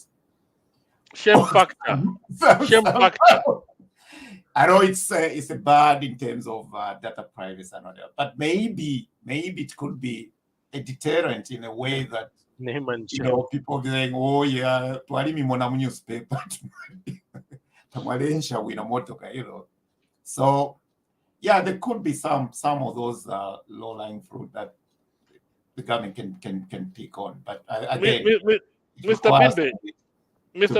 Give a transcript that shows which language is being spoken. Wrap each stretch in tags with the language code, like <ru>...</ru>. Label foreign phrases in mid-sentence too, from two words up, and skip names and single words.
<en>Shame factor. Shame factor. I know it's a bad in terms of data privacy and whatever, but maybe it could be a deterrent in a way that Name and shame. people saying, oh yeah,</en> <bem>twali mimona mu newspaper.</bem> <en>So yeah, there could be some of those low-lying fruit that the government can pick on. But again, Mr. Bimbe, Mr.</en>